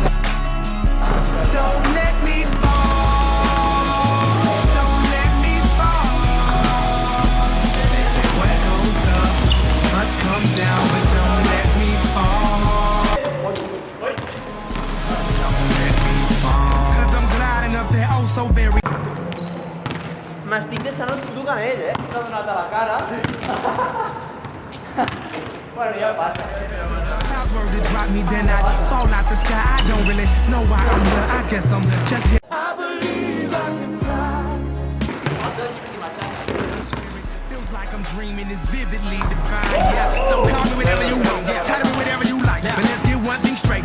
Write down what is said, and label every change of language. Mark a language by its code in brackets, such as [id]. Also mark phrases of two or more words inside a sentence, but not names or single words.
[en] Don't let me fall. Don't let me fall. They say what goes up must come down, but don't let me fall. Don't let me fall. 'Cause I'm gliding up there oh so very. [ca] M'estic deixant el puto canell, T'ha donat a la cara. Sí. Bueno, ja passa. [en] Clouds were to drop me, then I fall out the sky. I don't really know why I'm here. I guess I'm just here. I believe I can fly. Feels like I'm dreaming is vividly defined. Yeah, so call me whatever you want. Yeah, title me whatever you like. But let's get one thing straight.